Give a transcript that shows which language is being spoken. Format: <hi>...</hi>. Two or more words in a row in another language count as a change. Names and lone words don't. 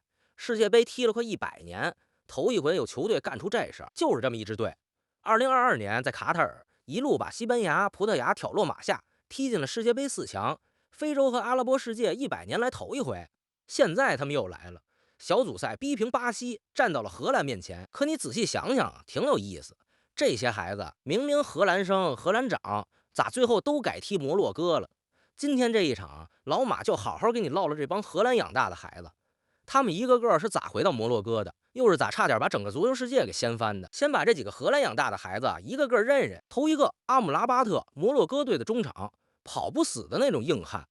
<zh>世界杯踢了快100年，头一回有球队干出这事，就是这么一支队。2022年在卡塔尔一路把西班牙、葡萄牙挑落马下，踢进了世界杯4强，非洲和阿拉伯世界100年来头一回。现在他们又来了。小組賽逼平巴西，站到了荷蘭面前。可你仔細想想，挺有意思。這些孩子明明荷蘭生、荷蘭長，咋最後都改踢摩洛哥了？今天這一場，老馬就好好給你嘮了這幫荷蘭養大的孩子，他們一個個是咋回到摩洛哥的，又是咋差點把整個足球世界給掀翻的。先把這幾個荷蘭養大的孩子一個個認認。頭一個阿姆拉巴特，摩洛哥隊的中場，跑不死的那種硬漢。</zh>